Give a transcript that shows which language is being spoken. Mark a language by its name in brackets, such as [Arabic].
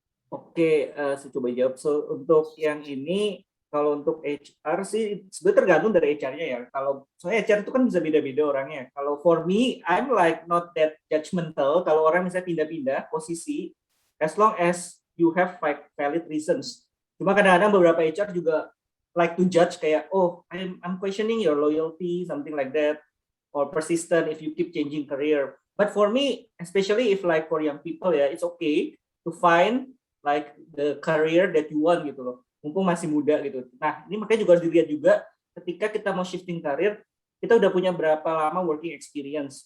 [Indonesian] Oke, saya coba jawab. So, untuk yang ini, Kalau untuk HR sih sebenarnya tergantung dari HR-nya ya. Kalau soalnya HR itu kan bisa beda-beda orangnya. Kalau [English] for me, I'm like not that judgmental. [Indonesian] Kalau orang misalnya pindah-pindah posisi, [English] as long as you have like valid reasons. [Indonesian] Cuma kadang-kadang beberapa HR juga [English] like to judge [Indonesian] kayak, [English] oh, I'm questioning your loyalty, something like that, or persistent if you keep changing career. But for me, especially if like for young people ya, it's okay to find like the career that you want [Indonesian] gitu loh. Mumpung masih muda gitu. Nah, ini makanya juga harus dilihat juga ketika kita mau shifting karir, kita udah punya berapa lama working experience.